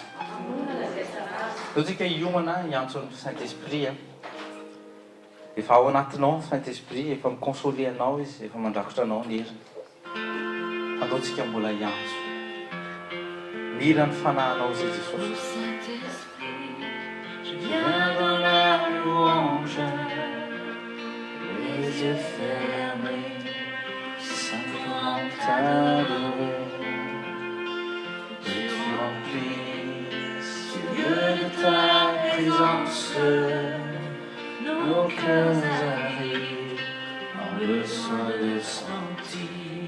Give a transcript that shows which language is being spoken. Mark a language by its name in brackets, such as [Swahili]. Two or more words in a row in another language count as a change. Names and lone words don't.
[Malagasy] Tsika hiomana hiantso ny Saint-Esprit. Efa ao anatinao Saint-Esprit, efa mikonsole anao izy, efa mandrakotra anao ny heriny. Andaontsika mbola hiantso. Mira ny fanahinao zay Jesosy. [French] Je viens dans la louange, les yeux fermés, simplement t'adorer. Et tu remplis ce lieu de ta présence, nos cœurs arrivent en besoin de sentir.